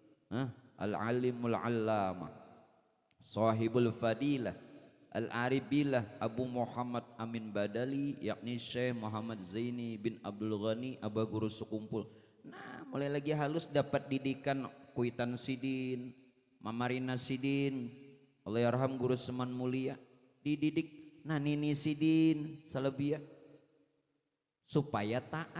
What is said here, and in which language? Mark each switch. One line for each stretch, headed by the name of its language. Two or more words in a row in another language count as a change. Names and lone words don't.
Arabic: العالم العلامة صاحب الفضيلة العارف بالله Abu Muhammad Amin Badali,
Banjar: yakni Syekh Muhammad Zaini bin Abdul Ghani Aba Guru Sekumpul. Nah, mulai lagi halus dapat didikan Kuitan Sidin, Mamarina Sidin, Allahyarham Guru Seman Mulia, dididik Nini Sidin Salabia supaya taat.